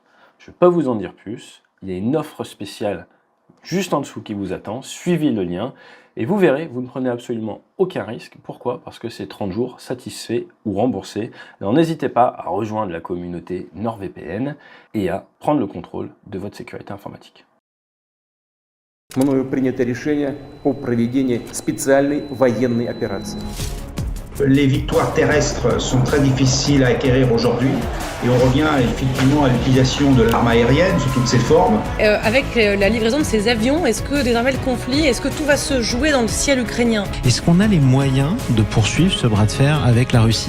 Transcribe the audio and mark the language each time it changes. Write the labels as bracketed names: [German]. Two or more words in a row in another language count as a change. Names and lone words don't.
[French] Je ne vais pas vous en dire plus, il y a une offre spéciale juste en dessous qui vous attend, suivez le lien et vous verrez, vous ne prenez absolument aucun risque. Pourquoi? Parce que c'est 30 jours satisfaits ou remboursés. Alors n'hésitez pas à rejoindre la communauté NordVPN et à prendre le contrôle de votre sécurité informatique. [Russian] Мною принято решение о проведении специальной военной операции. [French] Les victoires terrestres sont très difficiles à acquérir aujourd'hui et on revient effectivement à l'utilisation de l'arme aérienne sous toutes ses formes. Avec la livraison de ces avions, est-ce que désormais le conflit, est-ce que tout va se jouer dans le ciel ukrainien? Est-ce qu'on a les moyens de poursuivre ce bras de fer avec la Russie?